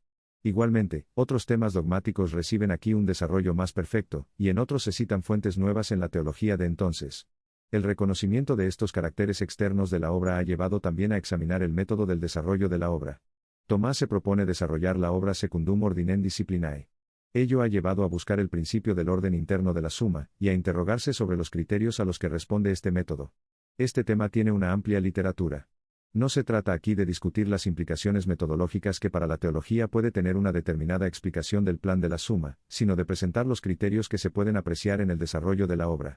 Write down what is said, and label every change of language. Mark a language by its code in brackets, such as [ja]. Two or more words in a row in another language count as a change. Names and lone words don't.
[es] Igualmente, otros temas dogmáticos reciben aquí un desarrollo más perfecto, y en otros se citan fuentes nuevas en la teología de entonces. El reconocimiento de estos caracteres externos de la obra ha llevado también a examinar el método del desarrollo de la obra. Tomás se propone desarrollar la obra [la] secundum ordinem disciplinae. [es] Ello ha llevado a buscar el principio del orden interno de la Suma, y a interrogarse sobre los criterios a los que responde este método. Este tema tiene una amplia literatura. No se trata aquí de discutir las implicaciones metodológicas que para la teología puede tener una determinada explicación del plan de la Suma, sino de presentar los criterios que se pueden apreciar en el desarrollo de la obra.